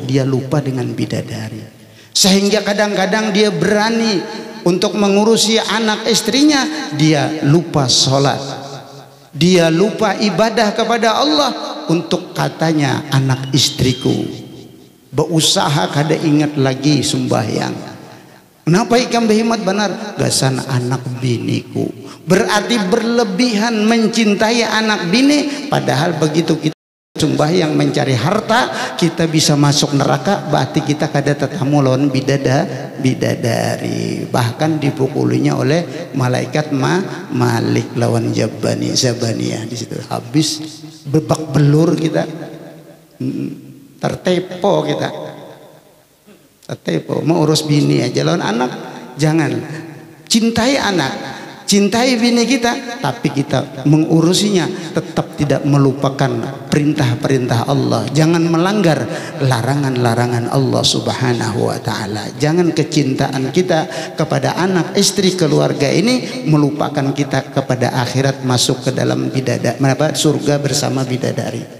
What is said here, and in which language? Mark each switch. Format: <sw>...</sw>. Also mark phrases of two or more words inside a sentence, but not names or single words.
<id>Dia lupa dengan bidadari, sehingga kadang-kadang dia berani untuk mengurusi anak istrinya. Dia lupa sholat, dia lupa ibadah kepada Allah. Untuk katanya anak istriku, berusaha kada ingat lagi sembahyang.</id> <bjn>Kenapa ikam berhemat benar? Gasan anak biniku. Berarti berlebihan mencintai anak bini.</bjn> <id>Padahal begitu kita sembahyang mencari harta, kita bisa masuk neraka.</id> <bjn>Berarti kita kada tetamu lawan bidadari. Bahkan dipukulinya oleh malaikat Malik lawan Zabaniyah. Di situ habis bebak belur kita, tertepo kita. Tertepo. Mau urus bini aja lawan anak.</bjn> <id>Jangan. Cintai anak, cintai bini kita, tapi kita mengurusinya tetap tidak melupakan perintah-perintah Allah. Jangan melanggar larangan-larangan Allah</id> <ar>سبحانه وتعالى.</ar> <id>Jangan kecintaan kita kepada anak, istri, keluarga ini melupakan kita kepada akhirat, masuk ke dalam surga bersama bidadari.</id>